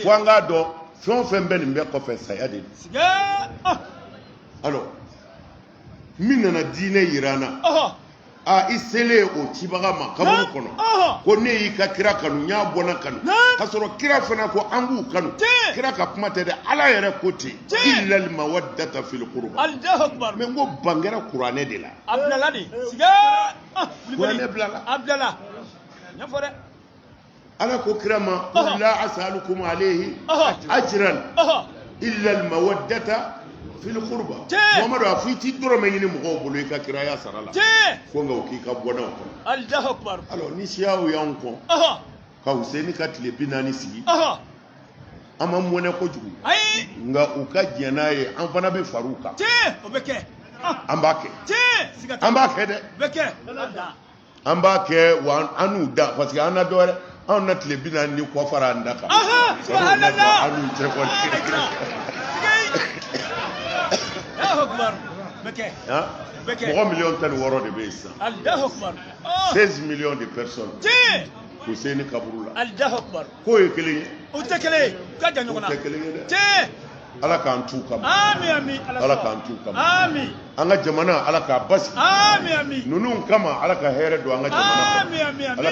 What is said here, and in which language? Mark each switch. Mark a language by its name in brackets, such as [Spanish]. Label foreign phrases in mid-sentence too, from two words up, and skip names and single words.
[Bambara] fo an k'a dɔn fɛn o fɛn bɛ nin bɛɛ kɔfɛ saya de don Siga. alors min nana diinɛ yira an na i selen o cibaga ma kaburu kɔnɔ ko ne y'i ka kira kanu n y'a bɔnna kanu k'a sɔrɔ kira fana ko an k'u kanu kira ka kuma tɛ dɛ ala yɛrɛ ko ten [Arabic] إلا المودة في القربى الله أكبر. [Bambara] mais n ko ban kɛra kuranɛ de la Abdallah de. Siga. kuranɛ bilala Abdallah. Ɲɛfɔ dɛ. ala ko kira ma [Arabic] قل لا أسألكم عليه أجرا إلا المودة في القربى [Bambara] Muhammadu a fɔ i ti dɔrɔmɛ ɲini mɔgɔw bolo i ka kiraya sara la fo nka o k'i ka bɔnnaw kɔnɔ [Arabic] الله أكبر. [Bambara] alors ni siyaw y'anw kɔn ka Useni ka tile 40 sigi an ma mɔnɛ kojugu Ayi. nka u ka diɲɛ n'a ye an fana bɛ far'u kan O bɛ kɛ. an b'a kɛ Siga t'a la. an b'a kɛ dɛ O bɛ kɛ. an b'a kɛ wa an n'u da parce que an na dɔwɛrɛ anw na tile 40 ni kɔ fara an da kan [Arabic] Subhanallah. [Bambara] an n'u cɛ kɔni [Arabic] الله أكبر. [Bambara] O bɛ kɛ. mɔgɔ miliyɔn 16 de bɛ yen sisan [Arabic] الله أكبر. [French] 16 millions de personnes [Bambara] Useni kaburu la [Arabic] الله أكبر. [Bambara] k'o ye kelen ye O tɛ kelen ye. U ka jan ɲɔgɔn o na. tɛ kelen ye dɛ ala k'an t'u kama Amin amin. ala k'an t'u kama Amin. an ka jamana ala k'a basigi Amin amin. ninnu kama ala ka hɛrɛ don an ka jamana kɔnɔ Amin amin ala